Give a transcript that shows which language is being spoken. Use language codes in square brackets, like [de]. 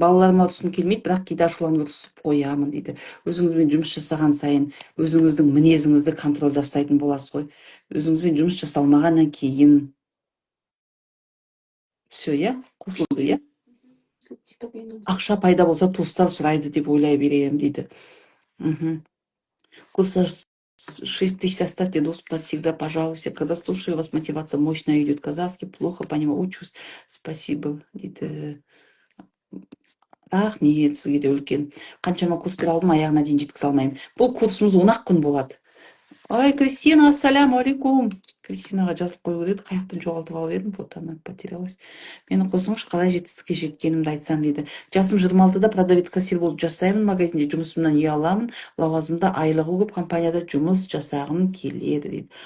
[kk] Балаларыма ұрысқым келмейді, бірақ кейде ашуланып ұрысып қоямын дейді. Өзіңізбен жұмыс жасаған сайын өзіңіздің мінезіңізді контрольда ұстайтын боласыз ғой. Өзіңізбен жұмыс жасалмағаннан кейін все, иә, қосылды, иә. Ақша пайда болса туыстар сұрайды деп ойлай беремін дейді. [ru] Курс 6000 оставьте доступ навсегда, пожалуйста. Когда слушаю вас, мотивация мощная идет. Казахский плохо понимаю, учусь. [kk] Спасибо дейді. Рахмет сізге де үлкен. Қаншама курстар алдым, аяғына дейін жеткізе алмаймын. Бұл курсымыз 10 күн болады. Ай, Кристина, ассаляму алейкум. Кристинаға жазылып қою керек еді, қаяқтан жоғалтып алып едім, фотоны потерялась. Мені қосыңызшы, қалай жетістікке жеткенімді айтсам дейді. Жасым 26-да продавец кассир болып жасаймын, магазинде жұмысымнан ұяламын, лауазымда айлығы көп компанияда жұмыс жасағым келеді дейді.